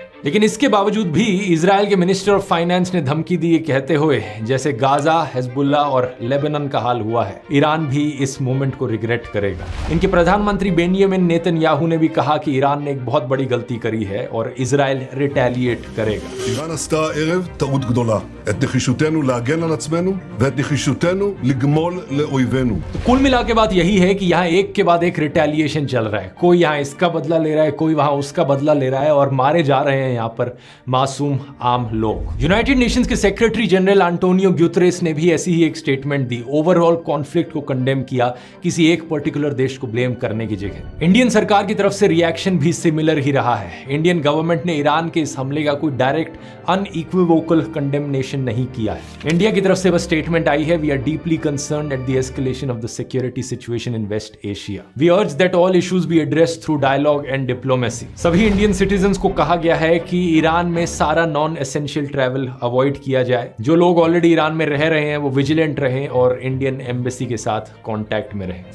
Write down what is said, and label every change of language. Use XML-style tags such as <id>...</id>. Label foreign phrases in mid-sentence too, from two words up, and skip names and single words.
<hi>लेकिन इसके बावजूद भी इजराइल के</hi> <en>minister of finance</en> <hi>ने धमकी दी है, कहते हुए जैसे गाजा, हिजबुल्लाह और लेबनान का हाल हुआ है, ईरान भी इस मूवमेंट को रिग्रेट करेगा। इनके प्रधानमंत्री बेंजामिन नेतन्याहू ने भी कहा कि ईरान ने एक बहुत बड़ी गलती करी है और इजराइल रिटेलिएट करेगा।</hi> <he>איראן עשתה הערב טעות גדולה. את נחישותנו להגן על עצמנו ואת נחישותנו לגמול לאויבינו.</he> <hi>तो कुल मिला के बात यही है कि यहाँ एक के बाद एक रिटेलिएशन चल रहा है। कोई यहाँ इसका बदला ले रहा है, कोई वहां जहां उसका बदला ले रहा है और मारे जा रहे हैं यहां पर मासूम आम लोग। यूनाइटेड नेशंस के</hi> <en>secretary general</en> <hi>एंटोनियो ग्यूतरेस ने भी ऐसी ही एक स्टेटमेंट दी,</hi> <en>overall conflict</en> <hi>को कंडेम किया किसी एक पर्टिकुलर देश को ब्लेम करने की जगह। इंडियन सरकार की तरफ से रिएक्शन भी सिमिलर ही रहा है।</hi> <en>Indian government</en> <hi>ने ईरान के इस हमले का कोई</hi> <en>direct unequivocal condemnation</en> <hi>नहीं किया है। इंडिया की तरफ से बस स्टेटमेंट आई है,</hi> <en>We are deeply concerned at the escalation of the security situation in West Asia. We urge that all issues be addressed through dialogue and diplomacy.</en> <hi>सभी</hi> <en>Indian citizens</en> <hi>को कहा गया है कि ईरान में सारा</hi> <en>non essential travel avoid</en> <hi>किया जाए। जो लोग ऑलरेडी ईरान में रह रहे हैं वो विजिलेंट रहें और</hi> <en>Indian embassy</en> <hi>के साथ कांटेक्ट में रहें।</hi>